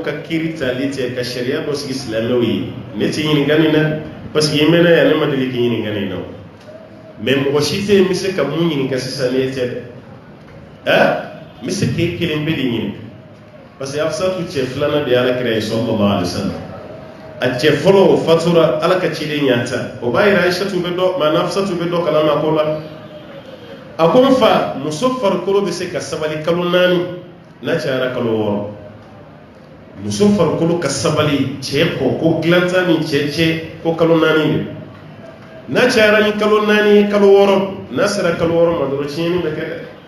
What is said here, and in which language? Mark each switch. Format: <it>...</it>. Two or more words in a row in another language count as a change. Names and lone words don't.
<bm>ka kiiri tali tɛ ka sariya dɔ sigi silamɛw ye ne tɛ ɲininkali na parce que i mɛnna yan ne ma deli k'i ɲininkali na mais mɔgɔ si tɛ yen n bɛ se ka mun ɲininka sisan ne tɛ dɛ n bɛ se k'e kelen bɛ de ɲininka parce que Hafsatu cɛ filanan de ye Alakira ye</bm> <ar>صلى الله عليه وسلم</ar> <bm>a cɛ fɔlɔ o fatura Ala ka ciden ɲata o b'a yira Aishatu bɛ dɔ maana Hafsatu bɛ dɔ kalama ko la a ko n fa muso farikolo bɛ se ka sabali kalo 4 n'a cayara kalo 6 muso farikolo ka sabali cɛ kɔ ko dilanta ni cɛ ko kalo 4 de n'a cayara ni kalo 4 kalo 6 n'a sera kalo 6 ma dɔrɔn tiɲɛni bɛ kɛ dɛ</bm>